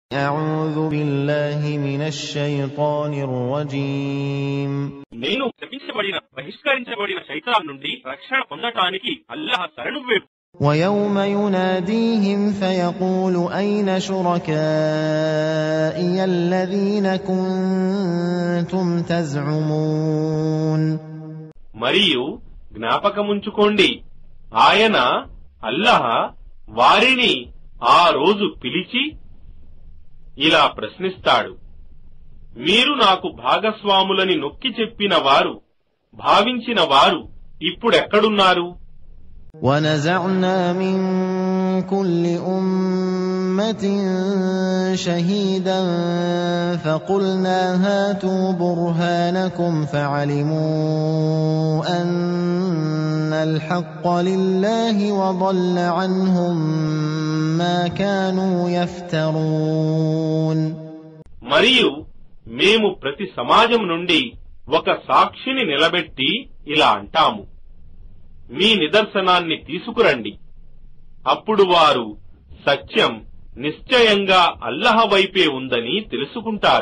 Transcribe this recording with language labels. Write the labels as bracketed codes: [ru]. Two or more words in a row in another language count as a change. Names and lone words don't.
[ar] أعوذ بالله من الشيطان الرجيم. [te] నేను శపించబడిన బహిష్కరించబడిన శైతాన్ నుండి రక్షణ పొందటానికి అల్లాహ్ శరణు వేడు. [ar] وَيَوْمَ يُنَادِيهِمْ فَيَقُولُ أَيْنَ شُرَكَائِيَ الَّذِينَ كُنتُمْ تَزْعُمُونَ. [te] మరియు జ్ఞాపకముంచుకోండి, ఆయన అల్లాహ్ వారిని ఆ రోజు పిలిచి ఇలా ప్రశ్నిస్తాడు, మీరు నాకు భాగస్వాములని నొక్కి చెప్పిన వారు, భావించిన వారు ఇప్పుడెక్కడున్నారు? [ar] وَنَزَعْنَا مِن كُلِّ أُمَّةٍ شَهِيدًا فَقُلْنَا هَاتُوا بُرْهَانَكُمْ فَعَلِمُوا أَنَّ الْحَقَّ لِلَّهِ وَضَلَّ عَنْهُم مَّا كَانُوا يَفْتَرُونَ. [te] మరియు మేము ప్రతి సమాజం నుండి ఒక సాక్షిని నిలబెట్టి ఇలా అంటాము, మీ నిదర్శనాన్ని తీసుకురండి. అప్పుడు వారు సత్యం నిశ్చయంగా అల్లాహ్ వైపే ఉందని తెలుసుకుంటారు.